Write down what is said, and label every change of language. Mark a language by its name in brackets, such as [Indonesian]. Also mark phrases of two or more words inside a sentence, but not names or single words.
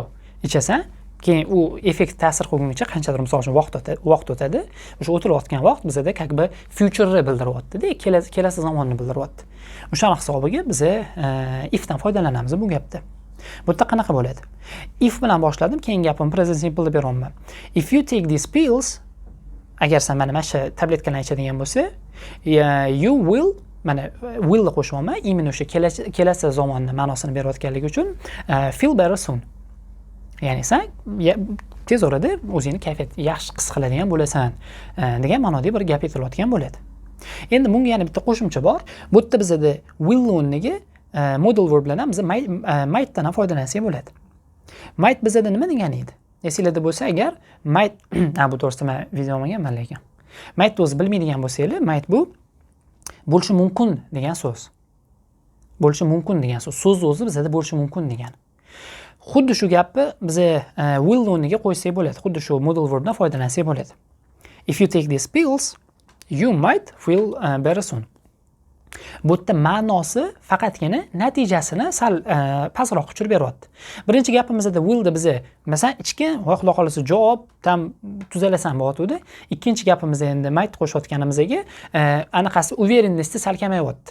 [Uzbek] Ichasan, keyin u effekt ta'sir qilguncha qanchadir misol uchun vaqt o'tadi. O'sha o'tilayotgan vaqt bizda [Russian] как бы [Uzbek] future'ni bildiryapti-da, kelasi zamonni bildiryapti. O'sha hisobiga biz ifdan foydalanamiz bu gapda. Bu yerda qanaqa bo'ladi? If bilan boshladim, keyin gapim [English] present simple [Uzbek] deb beraman. [English] If you take these pills, [Uzbek] agar sen mana shu tabletkalarni ichadigan bo'lsa, [English] you will, [Uzbek] mana will ni qo'shyapman, imенно o'sha kelasi zamonni ma'nosini berayotganligi uchun [English] feel better soon. [Uzbek] Ya'ni sen tez orada o'zingni kayfiyat yaxshi his qiladigan bo'lasan degan ma'noda bir gap aytilayotgan bo'ladi. Endi bunga yana bitta qo'shimcha bor. Bu yerda bizda will o'rniga [English] modal verb [Uzbek] bilan ham biz might dan foydalansak bo'ladi. Might bizda nima degani edi? Esingizda bo'lsa agar might bu to'g'risida men video olmaganman lekin. Might o'zi bilmaydigan bo'lsangiz, might bu bo'lishi mumkin degan so'z. Bo'lishi mumkin degan so'z. So'z o'zi bizda bo'lishi mumkin degan. Xuddi shu gapni biz will o'rniga qo'ysak bo'ladi. Xuddi shu [English] modal verbdan [Uzbek] foydalansak bo'ladi. [English] If you take these pills, you might feel better soon. [Uzbek] Bu yerda ma'nosi faqatgina natijasini sal pastroq tushirib beryapti. Birinchi gapimizda willda biz masalan ichgan va xudo xolasa javob tam tuzalasan bo'lyapti. Ikkinchi gapimizda endi might qo'shayotganimizga anaqasi uverennessni sal kamayyapti.